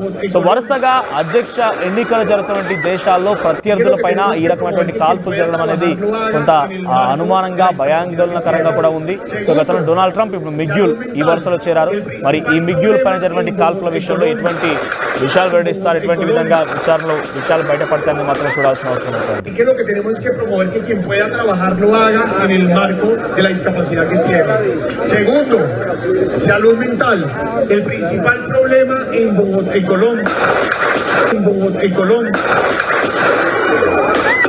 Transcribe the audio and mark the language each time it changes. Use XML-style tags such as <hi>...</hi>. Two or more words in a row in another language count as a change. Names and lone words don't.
<te>సో వరుసగా అధ్యక్ష ఎన్నికలు జరుగుతున్నటువంటి దేశాల్లో ప్రత్యర్థుల పైన ఈ రకమైనటువంటి కాల్పులు జరగడం అనేది కొంత అనుమానంగా భయాందోళనకరంగా కూడా ఉంది. సో గతంలో డొనాల్డ్ ట్రంప్, ఇప్పుడు మిగ్యూల్ ఈ వరుసలో చేరారు. మరి ఈ మిగ్యూల్ పైన జరిగినటువంటి కాల్పుల విషయంలో ఎటువంటి విషయాలు వెల్లడిస్తారు, ఎటువంటి విధంగా విచారణలో విషయాలు బయటపడతాయని మాత్రం చూడాల్సిన అవసరం ఉంటుంది.</te> <es>lo haga en el marco de la discapacidad que tiene. Segundo, salud mental. El principal problema en Bogotá, en Colombia.</es>